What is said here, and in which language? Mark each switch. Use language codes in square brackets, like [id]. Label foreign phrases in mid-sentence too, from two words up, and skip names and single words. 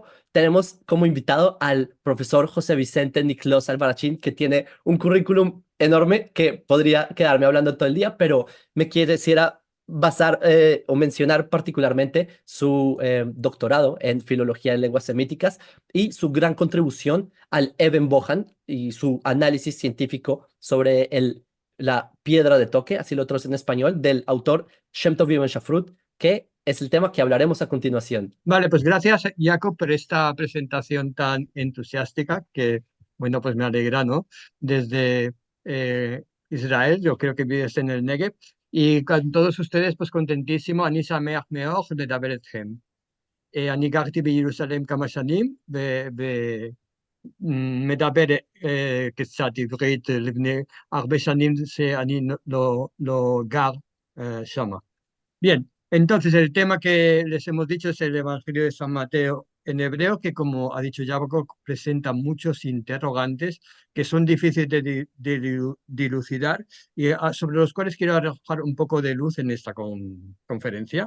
[es] Tenemos como invitado al profesor José Vicente Niclós Albarrachín, que tiene un currículum enorme que podría quedarme hablando todo el día, pero me quisiera basar o mencionar particularmente su doctorado en filología de lenguas semíticas y su gran contribución al Eben Bohan y su análisis científico sobre la piedra de toque, así lo traduce en español, del autor Shem Tov Ibn Shafrut, que es el tema que hablaremos a continuación. Vale, pues gracias, Jacob, por esta presentación tan entusiástica que, bueno, pues me alegra, ¿no? Desde Israel, yo creo que vives en el Negev, y con todos ustedes, pues contentísimo, [he] אני שמח מאוד לדבר אתכם. אני גרתי בירושלים כמה שנים, ומדבר קצת עברית לפני הרבה שנים שאני לא גר שמה. [es] Bien, entonces el tema que les hemos dicho es el Evangelio de San Mateo en hebreo, que como ha dicho Jacob, presenta muchos interrogantes que son difíciles de dilucidar y sobre los cuales quiero arrojar un poco de luz en esta conferencia.